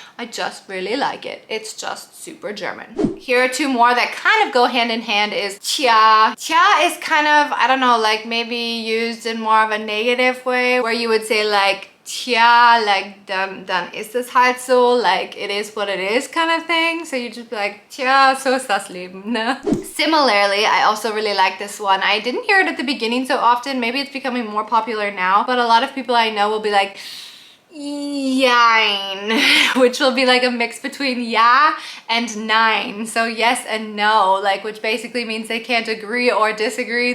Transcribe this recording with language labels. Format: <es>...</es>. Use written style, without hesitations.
<en>I just really like it. It's just super German. Here are two more that kind of go hand in hand is tja. Tja is kind of, I don't know, like maybe used in more of a negative way, where you would say like, tja, like</en> <de>dann ist es halt so,</de> <en>like it is what it is kind of thing. So you just be like,</en> <de>tja, so ist das Leben, ne?</de> <en>Similarly, I also really like this one. I didn't hear it at the beginning so often. Maybe it's becoming more popular now, but a lot of people I know will be like, jein, which will be like a mix between ja and nein. So yes and no, like, which basically means they can't agree or disagree.</en>